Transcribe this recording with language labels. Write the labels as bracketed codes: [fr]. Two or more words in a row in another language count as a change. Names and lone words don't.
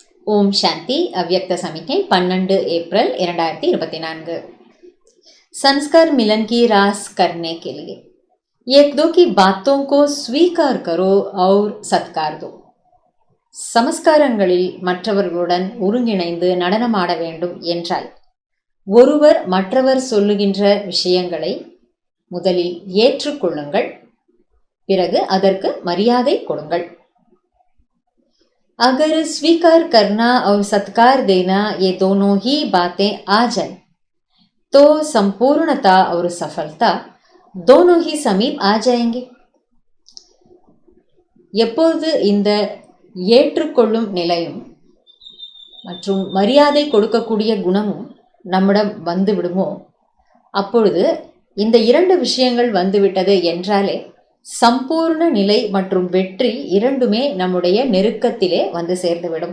[hi] ओम शांति अव्यक्त समिति 12 अप्रैल 2024। संस्कार मिलन की रास करने के लिए एक दो की बातों को स्वीकार करो और सत्कार दो. [ta] சமஸ்காரங்களில் மற்றவர்களுடன் ஒருங்கிணைந்து நடனமாட வேண்டும் என்றால் ஒருவர் மற்றவர் சொல்லுகின்ற விஷயங்களை முதலில் ஏற்றுக்கொள்ளுங்கள், பிறகு அதற்கு மரியாதை கொடுங்கள். [hi] अगर स्वीकार करना और सत्कार देना ये दोनों ही बातें आ जाए तो संपूर्णता और सफलता दोनों ही समीप आ जाएंगे. [ta] எப்போது இந்த ஏற்றுக்கொள்ளும் நிலையும் மற்றும் மரியாதை கொடுக்கக்கூடிய குணமும் நம்மிடம் வந்து விடுமோ அப்பொழுது இந்த இரண்டு விஷயங்கள் வந்துவிட்டது என்றாலே சம்பூர்ண நிலை மற்றும் வெற்றி இரண்டுமே நம்முடைய நெருக்கத்திலே வந்து சேர்ந்துவிடும்.